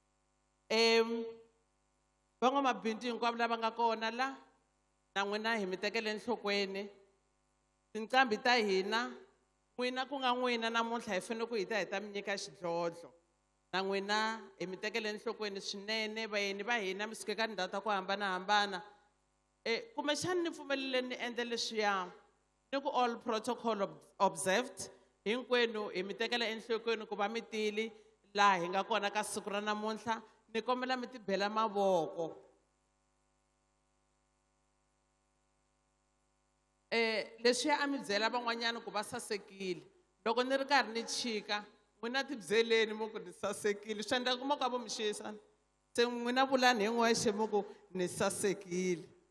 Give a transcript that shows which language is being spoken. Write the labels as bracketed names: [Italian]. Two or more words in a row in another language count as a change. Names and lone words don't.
[Tsonga] van'wamabindzu hinkwavo lava nga kona la na n'wina hi mi tekele enhlokweni tinqambi ta hina n'wina ku nga n'wina namuntlha hi fanele ku hi ta mi nyika xidlodlo na n'wina hi mi tekele enhlokweni swinene vayeni va hina mi suke ka tindhawu ta ku hambanahambana kumbexani ni pfumelele ni endle leswiya ni ku [English] all protocol observed [Tsonga] hinkwenu hi mi tekela enhlokweni ku va mi tili laha hi nga kona ka siku ra namuntlha ni kombela mi tibela mavoko leswiya a mi byela van'wanyana ku va sasekile loko ni ri karhi ni chika n'wina tibyeleni mo ku ni sasekile swi endla ku mo ka vo mi xiyisana se n'wina vulani hi n'wexe mo ku ni sasekile